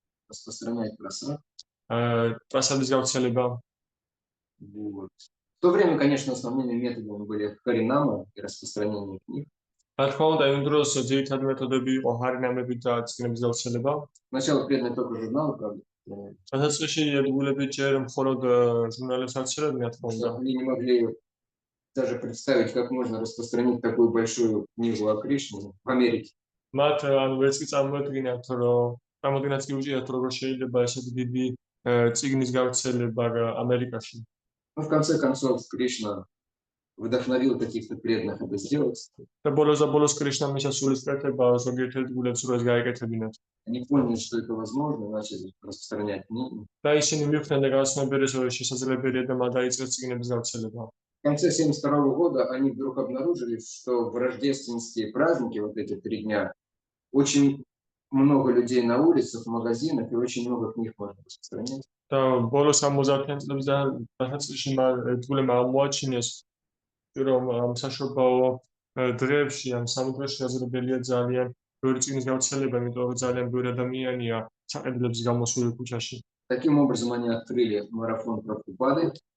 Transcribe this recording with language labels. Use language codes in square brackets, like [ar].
[ru] распространять просад. [ka] პრასადის გავრცელება. [ru] Вот. В то время, конечно, основными методами были харинама и распространение книг. [ka] რა თქმა უნდა, იმ დროს ძირითადი მეთოდები იყო ჰარინამები და წიგნების გავრცელება. [ru] Сначала преданные только журналы, правда. [ka] დასაწყისში ერთგულები ჯერ მხოლოდ ჟურნალებს ავრცელებდნენ, რა თქმა უნდა. [ru] Они не могли даже представить, как можно распространить такую большую книгу о Кришне в Америке. [ka] მათ ანუ ვერც კი წარმოედგინათ, რომ წარმოედგინათ კი უჭირათ, როგორ შეიძლება ესეთი დიდი წიგნის გავრცელება ამერიკაში. [ru] Но в конце концов Кришна вдохновил каких-то преданных это сделать. [ka] და ბოლოს კრიშნა მისცა სულისკვეთება ზოგიერთ ერთგულებს რომ ეს გაეკეთებინათ. [ru] Они поняли, что это возможно, начали распространять книги. [ka] და ისინი მივხვდნენ და გააცნობიერეს, რომ შესაძლებელია და მათ დაიწყეს წიგნების გავრცელება. [ru] конце 1972 года они вдруг обнаружили, что в рождественские праздники, вот эти 3 дня, очень много людей на улицах, в магазинах, и очень много книг можно распространять. [ka] და ბოლოს 70-იან წლებიდან დასაწყისში ერთგულებმა აღმოაჩინეს, რომ ამ საშობაო დღეებში, ამ სამუდროში აზრებელია ძალიან ბევრი წიგნის გავრცელება, იმიტომ რომ ძალიან ბევრი ადამიანია საყიდლებს გამოსული ქუჩაში. [ru] Таким образом, они открыли марафон Прабхупады.